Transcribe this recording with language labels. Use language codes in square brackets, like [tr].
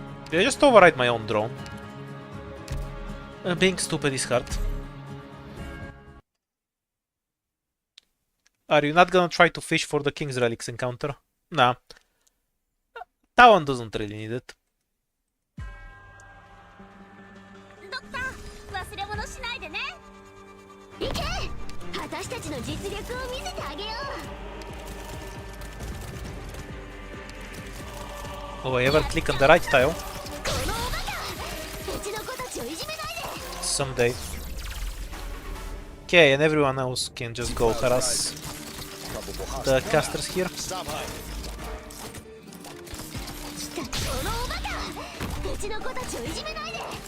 [en] Did I just override my own drone? Being stupid is hard. Are you not gonna try to fish for the King's Relics encounter? Nah. Talon doesn't really need it. [ja] ドクター、忘れ物しないでね。行け、私たちの実力を見せてあげよう。 [en] Oh, I ever click on the right tile? [ja] このおバカ、うちの子たちをいじめないで。 [en] Someday. Okay, and everyone else can just go harass Probable the hostile. casters here. Stop hiding. [ja] このおバカ、うちの子たちをいじめないで。